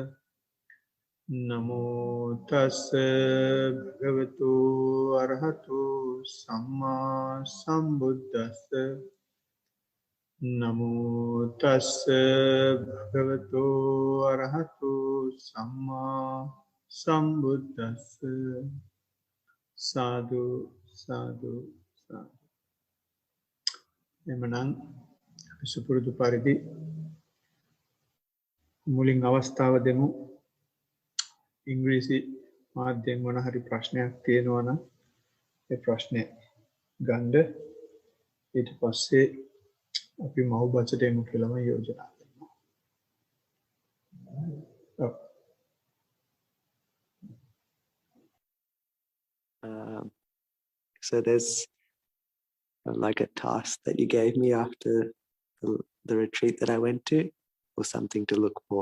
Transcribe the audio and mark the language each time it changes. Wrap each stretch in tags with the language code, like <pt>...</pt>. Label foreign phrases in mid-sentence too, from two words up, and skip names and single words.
<pi>නමෝ තස්ස භගවතු අරහතෝ සම්මා සම්බුද්දස්ස. නමෝ තස්ස භගවතු අරහතෝ සම්මා සම්බුද්දස්ස.</pi> <si>සාදු සාදු සාදු. එමනම් අපි සුපුරුදු පරිදි මුලින් අවස්ථාව දෙමු. ඉංග්‍රීසි මාධ්‍යයෙන් මොන හරි ප්‍රශ්නයක් තියෙනවා නම් ඒ ප්‍රශ්නේ ගන්න. ඊට පස්සේ අපි මව් බසට එමු කියලා මම යෝජනා කරනවා.</si> <en>So there's like a task that you gave me after the retreat that I went to, or something to look for.</en>